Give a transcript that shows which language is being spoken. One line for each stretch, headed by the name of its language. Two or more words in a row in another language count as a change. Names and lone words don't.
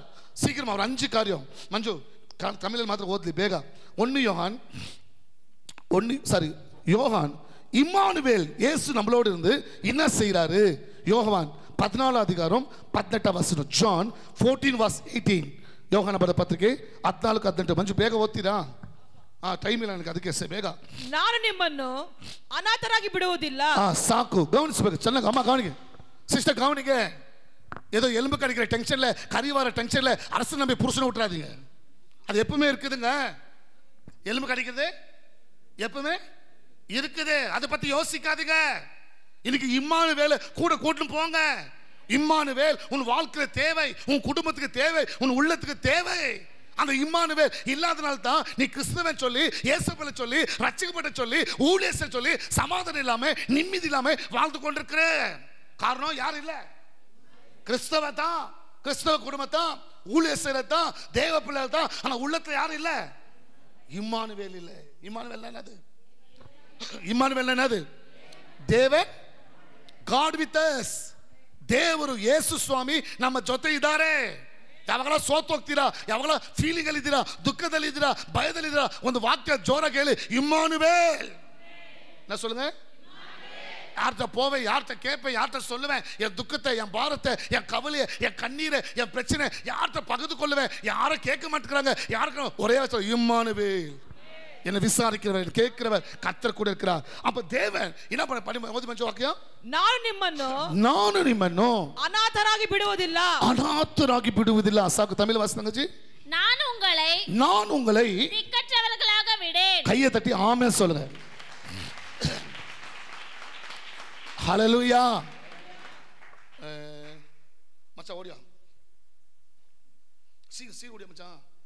Tamil: சீக்கிரமா ஒரு 5 காரியம். மஞ்சு தமிழில் மாத்திரம்
Kannada: ಓದಲಿ ಬೇಗ.
Tamil: யோகான் இம்மானுவேல் இயேசு நம்மளோடு இருந்து என்ன செய்யறாரு? யோவான் 14 அதிகாரம் 18 வசனம்.
Kannada: ஜான் 14:18. யோகான ಪತ್ರಿಕೆ 14:18. ಮಂಜು ಬೇಗ ಓದ್ತೀರಾ? ಟೈಮ್ ಇಲ್ಲ ನನಗೆ, ಅದಕ್ಕೆ ಬೇಗ. ನಾನು ನಿಮ್ಮನ್ನು ಅನಾಥರಾಗಿ ಬಿಡುವುದಿಲ್ಲ. ಸಾಕು, ಗಮನಿಸಬೇಕು ಚೆನ್ನಾಗಿ. ಅಮ್ಮ ಗಮನಿಗೆ, ಸಿಸ್ಟರ್ ಗಮನಿಗೆ.
Tamil: ஏதோ எலும்பு கடிக்கிற டென்ஷன்ல, கறி வர டென்ஷன்ல அரசு நம்பி புருஷனை விட்டுறாதீங்க. அது எப்பவுமே இருக்குதுங்க. எலும்பு கடிக்கிறது எப்பவுமே இருக்குது. அதை பத்தி யோசிக்காதீங்க. இன்னைக்கு இம்மானுவேல் கூட கூட்டிட்டு போங்க. இம்மானுவேல் உன் வாழ்க்கையில தேவை, உன் குடும்பத்துக்கு தேவை, உன் உள்ளத்துக்கு தேவை. அந்த இம்மானுவேல் இல்லாதனால தான் நீ கிறிஸ்தவன் சொல்லி, இயேசுவை சொல்லி, ரட்சிக்கப்பட்ட சொல்லி, ஊழியத்தை சொல்லி சமாதானம் இல்லாம, நிம்மதி இல்லாம வாழ்ந்து கொண்டிருக்கிற காரணம் யார் இல்ல? கிறிஸ்தவ தான், கிறிஸ்தவ குடும்பத்தான், ஊழியத்தை தான், தேவ பிள்ளைகள் தான். ஆனா உள்ளத்துல யாரும் இல்ல? இம்மானுவேல் இல்ல. இம்மானுவேல் என்னது?
Kannada: ಇಮ್ಮಾನುವೇಲ್ ಏನದು? ದೇವನ್,
English: God with us.
Kannada: ದೇವರು ಯೇಸು ಸ್ವಾಮಿ ನಮ್ಮ ಜೊತೆ ಇದ್ದಾರೆ. ಯಾವಾಗಲ ಸೋತು ಹೋಗ್ತೀರಾ, ಯಾವಾಗಲ ಫೀಲಿಂಗ್ ಅಲ್ಲಿ ಇದ್ದೀರಾ, ದುಃಖದಲ್ಲಿ ಇದ್ದೀರಾ, ಭಯದಲ್ಲಿ ಇದ್ದೀರಾ, ಒಂದು ವಾಕ್ಯ ಜೋರಾಗಿ ಹೇಳಿ, ಇಮ್ಮಾನುವೇಲ್.
Tamil: ನಾ சொல்லுங்க, யார்கிட்ட போவேன், யார்கிட்ட கேட்பேன், யார்கிட்ட சொல்லுவேன் என் துக்கத்தை, என் பாரத்தை, என் கவலையை, என் கண்ணீரை, என் பிரச்சனை யார்கிட்ட பகிர்ந்து கொள்ளுவேன்? யாரும் கேட்க மாட்டேங்கிறாங்க. யாருக்கு ஒரே இம்மானுவேல், என்னை விசாரிக்கிறவர், கேட்கிறவர் கர்த்தர் கூட இருக்கிறார். அப்ப தேவன் என்ன பண்ண வாக்கியம்?
Kannada: ನಾನು ನಿಮ್ಮನ್ನು ಅನಾಥರಾಗಿ ಬಿಡುವುದಿಲ್ಲ. ಅನಾಥರಾಗಿ ಬಿಡುವುದಿಲ್ಲ. ಸಾಕು, ತಮಿಳು ವಾಸನಂಗಜಿ.
Tamil: நான் உங்களை திக்கற்றவர்களாக விடேன். கையை தட்டி ஆமென் சொல்லுங்க. ஹalleluya. மச்சான் ஓடியா, சி ஓடியா மச்சான்.